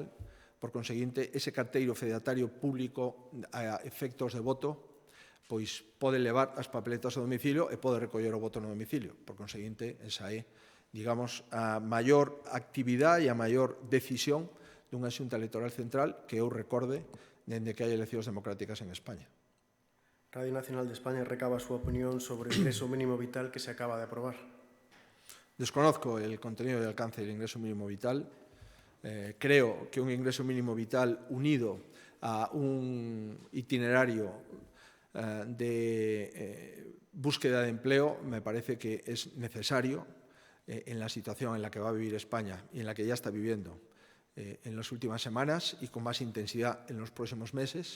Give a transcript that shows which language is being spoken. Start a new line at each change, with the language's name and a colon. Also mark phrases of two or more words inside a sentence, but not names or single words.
Galician: Por conseguinte, ese carteiro fedatario público a efectos de voto pois pode levar as papeletas ao domicilio e pode recoller o voto no domicilio. Por conseguinte, esa é, digamos, a maior actividade e a maior decisión dunha Xunta Electoral Central que eu recorde dende que hai eleccións democráticas en España. Radio Nacional de España recaba a súa opinión sobre o ingreso mínimo vital que se acaba de aprobar.
Spanish: Desconozco el contenido y alcance del ingreso mínimo vital. Creo que un ingreso mínimo vital unido a un itinerario de búsqueda de empleo me parece que es necesario en la situación en la que va a vivir España y en la que ya está viviendo en las últimas semanas y con más intensidad en los próximos meses.